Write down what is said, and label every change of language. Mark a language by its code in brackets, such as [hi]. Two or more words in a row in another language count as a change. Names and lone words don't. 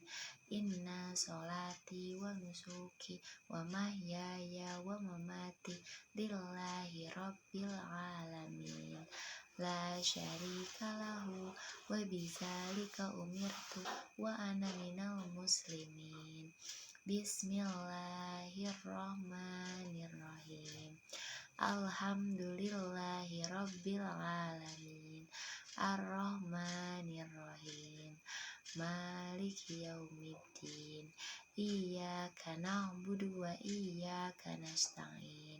[ar] إن صلاتي ونسكي ومحياي ومماتي لله رب العالمين، لا شريك له وبذلك أمرت وأنا من المسلمين. بسم الله الرحمن الرحيم. الحمد لله رب العالمين. الرحمن الرحيم. مالك يوم الدين. إياك نعبد وإياك نستعين.